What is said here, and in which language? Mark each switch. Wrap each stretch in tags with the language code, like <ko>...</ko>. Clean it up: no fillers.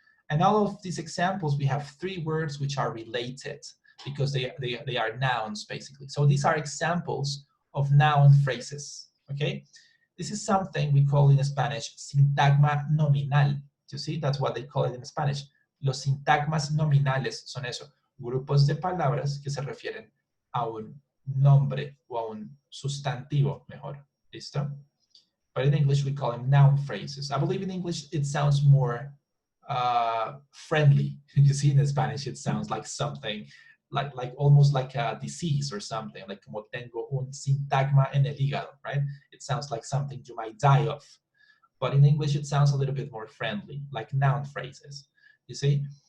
<en>And all of these examples, we have three words which are related because they are nouns, basically. So these are examples of noun phrases, okay? This is something we call in Spanish sintagma nominal. You see, that's what they call it in Spanish.</en> <es>Los sintagmas nominales son eso, grupos de palabras que se refieren a un nombre o a un sustantivo, mejor. ¿Listo?</es> <en>But in English, we call them noun phrases. I believe in English, it sounds more friendly. You see, in Spanish, it sounds like something, like almost like a disease or something, like</en> <es>como tengo un sintagma en el hígado,</es> <en>right? It sounds like something you might die of. But in English, it sounds a little bit more friendly, like noun phrases, you see?</en>